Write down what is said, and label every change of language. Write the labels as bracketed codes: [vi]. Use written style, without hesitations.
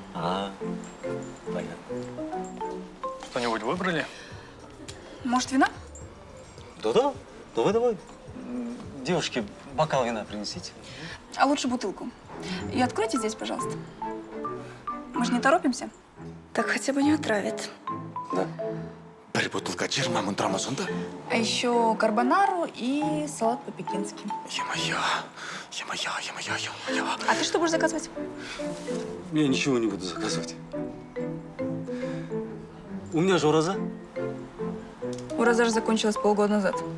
[ru] Понятно. Что-нибудь выбрали? Может, вина? Да-да, давай. Девушки, бокал вина принесите. А лучше бутылку. И откройте здесь, пожалуйста. Мы же не торопимся. Так хотя бы не отравит. Да. [kk] Бір бутылка 20 мың тұрама сонда? [ru] А еще карбонару и салат по-пекински. Е-мое. А ты что будешь заказывать? Я ничего не буду заказывать. У меня же ураза. Ураза же закончилась полгода назад.